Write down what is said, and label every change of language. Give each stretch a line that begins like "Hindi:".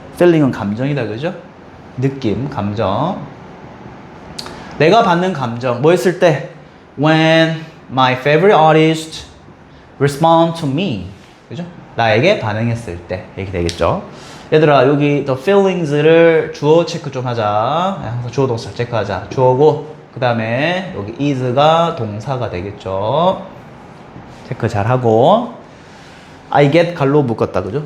Korean: feeling은 감정이다, 그죠? 느낌, 감정. 내가 받는 감정, 뭐 했을 때?
English: When my favorite artist respond to me, 그죠?
Korean: 나에게 반응했을 때 이렇게 되겠죠. 얘들아, 여기 the feelings를 주어 체크 좀 하자. 항상 주어 동사 체크하자. 주어고 그 다음에 여기 is가 동사가 되겠죠. 체크 잘 하고. I get 갈로 묶었다, 그죠?